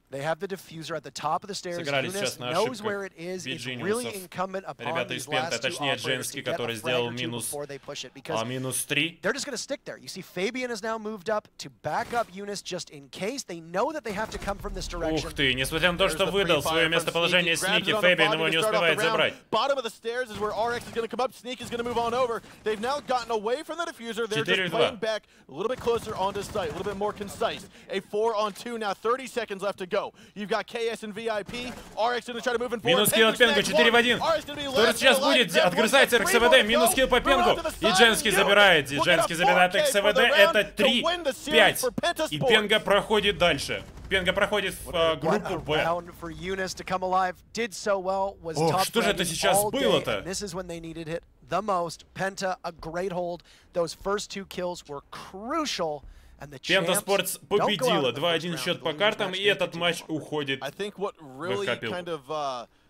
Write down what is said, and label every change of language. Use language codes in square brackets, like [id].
[en] They have the diffuser at the top of the stairs. Unis knows where it is. It's really incumbent upon these last 2 operators to get a frag or 2 before they push it. Because they're just going to stick there. You see Fabian has now moved up to back up Unis just in case. They know that they have to come from this direction. [ru] Ух ты, несмотря на то, что выдал свое местоположение Сники, Фэбиан его не успевает забрать. [en] Bottom of the stairs is where RX is going to come up. Sneak is going to move on over. They've now gotten away from the diffuser. They're just playing back a little bit closer onto site, a little bit more concise. A 4-on-2 now, 30 seconds left to go. You've got KS and VIP. RX going to try to move in forward. [ru] Минус килл от Пенга, 4 в 1. Что сейчас будет? Отгрызается РХВД, минус килл по Пенгу. И Женский забирает. РХВД. Это 3-5. И Пенга проходит дальше. Пенга проходит в группу Б. Ох, что же это сейчас было-то? [en] The most. Penta, a great hold. Those first 2 kills were crucial. [ru] Пента Спортс победила. 2-1 счет по картам, и этот матч уходит в копилку.